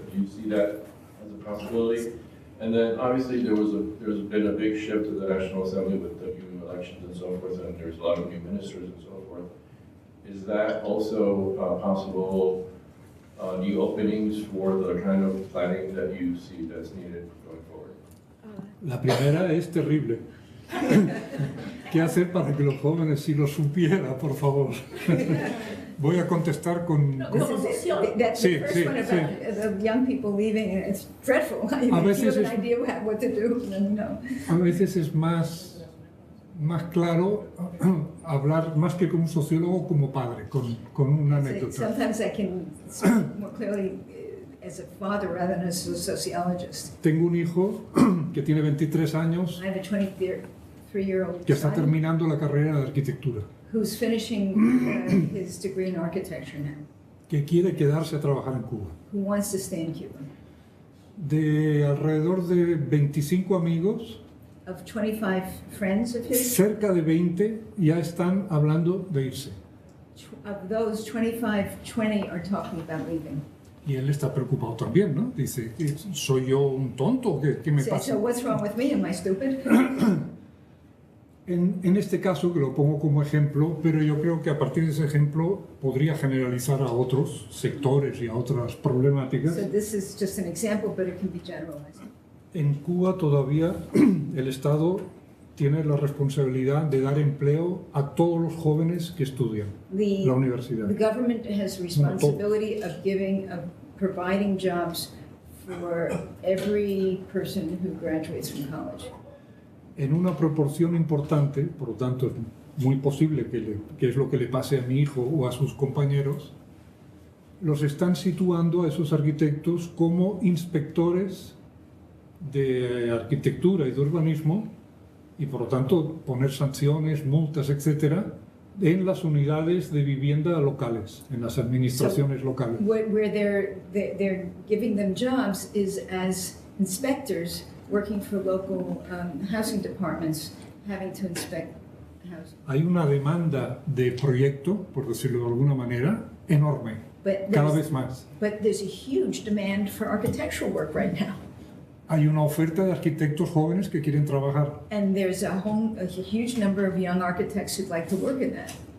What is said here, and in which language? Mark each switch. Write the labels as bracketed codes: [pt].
[en] Do you see that as a possibility? And then obviously there's been a big shift to the National Assembly with the new elections and so forth, and there's a lot of new ministers and so forth. Is that also possible new openings for the kind of planning that you see that's needed going forward? [es] La primera es terrible. ¿Qué hacer para que los jóvenes sí lo supieran, por favor? Voy a contestar con... [en] That's the first one about the young people leaving, and it's dreadful. If you have an idea what to do, then no. [es] A veces es más claro hablar más que como sociólogo, como padre, con una anécdota. [en] Sometimes I can speak more clearly as a father rather than as a sociologist. [es] Tengo un hijo que tiene 23 años [en] I have a 23-year-old [es] que está son terminando la carrera de arquitectura, [en] who's finishing his degree in architecture now, [es] que quiere quedarse a trabajar en Cuba. [en] who wants to stay in Cuba. [es] De alrededor de 25 amigos, [en] Of 25 friends of his, [es] cerca de 20 ya están hablando de irse. [en] of those 25, 20 are talking about leaving. [es] Y él está preocupado también, ¿no? Dice, ¿soy yo un tonto? ¿Qué me pasa? [en] So what's wrong with me? Am I stupid? [es] En este caso, que lo pongo como ejemplo, pero yo creo que a partir de ese ejemplo podría generalizar a otros sectores y a otras problemáticas. [en] So this is just an example, but it can be generalized. [es] En Cuba todavía el Estado tiene la responsabilidad de dar empleo a todos los jóvenes que estudian la universidad. [en] The government has responsibility of providing jobs for every person who graduates from college. [es] En una proporción importante, por lo tanto es muy posible que es lo que le pase a mi hijo o a sus compañeros, los están situando a esos arquitectos como inspectores de arquitectura y de urbanismo, y por lo tanto poner sanciones, multas, etcétera, en las unidades de vivienda locales, en las administraciones locales. [en] Where they're giving them jobs is as inspectors working for local housing departments, having to inspect housing. [es] Hay una demanda de proyecto, por decirlo de alguna manera, enorme, cada vez más. [en] But there's a huge demand for architectural work right now. [es] Hay una oferta de arquitectos jóvenes que quieren trabajar. [en] And there's a huge number of young architects who'd like to work in that.